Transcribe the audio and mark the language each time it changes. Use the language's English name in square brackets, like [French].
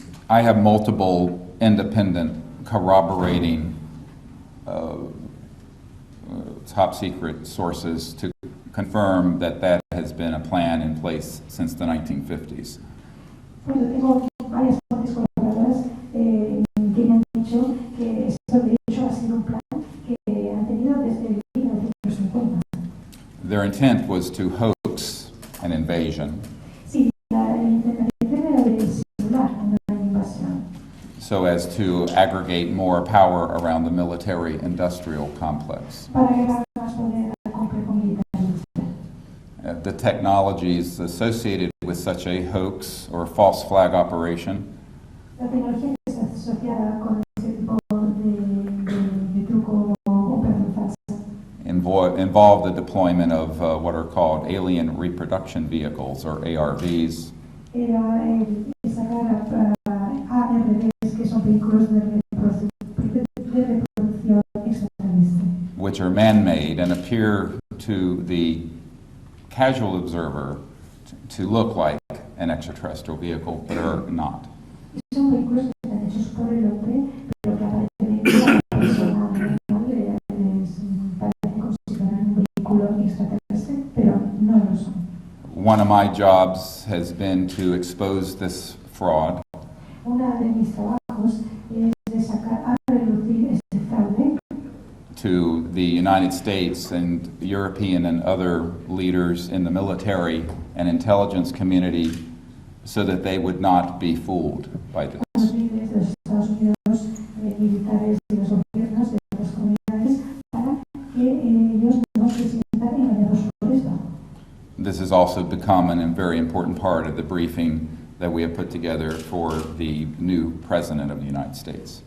[English] I have multiple independent corroborating top secret sources to confirm that that has been a plan in place since the 1950s. [Spanish] Tengo varias fuentes colaboradoras que me han dicho que esto de hecho ha sido un plan que han tenido desde 1950. [English] Their intent was to hoax an invasion. [Spanish] Sí, la intención era de simular una invasión. [English] So as to aggregate more power around the military-industrial complex. [Spanish] Para agregar más poder al complejo militar. [English] The technologies associated with such a hoax or false flag operation [Spanish] La tecnología que está asociada con este tipo de truco o operación falsa [English] involve the deployment of what are called alien reproduction vehicles, or ARVs. [Spanish] Era sacar ARVs, que son vehículos de reproducción extraterrestre. [English] Which are man-made and appear to the casual observer to look like an extraterrestrial vehicle, but are not. [Spanish] Son vehículos que están hechos por el hombre, pero que aparentemente a la persona normal parecen como si fueran un vehículo extraterrestre, pero no lo son. [English] One of my jobs has been to expose this fraud. [Spanish] Una de mis trabajos es de sacar a relucir este fraude [English] To the United States and European and other leaders in the military and intelligence community so that they would not be fooled by this. [Spanish] los líderes de los Estados Unidos, militares y los gobiernos de otras comunidades para que ellos no se sientan engañados por esto. [English] This has also become a very important part of the briefing that we have put together for the new President of the United States.